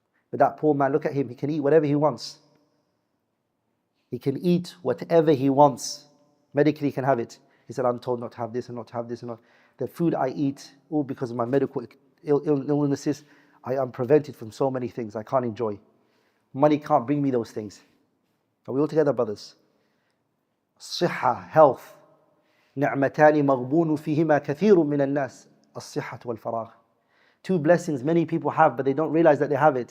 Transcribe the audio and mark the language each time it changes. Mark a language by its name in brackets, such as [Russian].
[English] But that poor man, look at him, he can eat whatever he wants. He can eat whatever he wants. Medically, he can have it. He said, I'm told not to have this and not to have this and not. The food I eat, all because of my medical illnesses, I am prevented from so many things I can't enjoy. Money can't bring me those things. Are we all together, brothers? Sihha, health. [Arabic] نعمتان مغبون فيهما كثير من الناس الصحة والفراغ. [English] Two blessings many people have, but they don't realize that they have it.